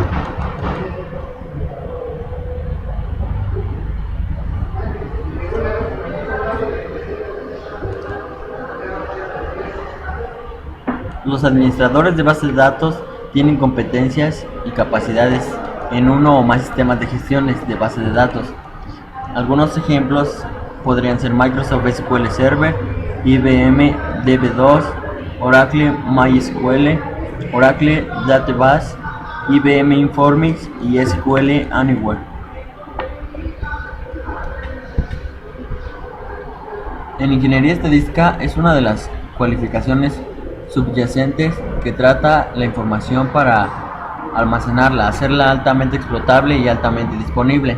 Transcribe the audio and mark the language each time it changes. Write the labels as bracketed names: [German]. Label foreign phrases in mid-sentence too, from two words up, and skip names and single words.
[Spanish] Los administradores de bases de datos tienen competencias y capacidades en uno o más sistemas de gestiones de bases de datos. Algunos ejemplos podrían ser Microsoft SQL Server, IBM DB2, Oracle MySQL, Oracle Database, IBM Informix y SQL Anywhere. En ingeniería estadística es una de las cualificaciones subyacentes que trata la información para almacenarla, hacerla altamente explotable y altamente disponible.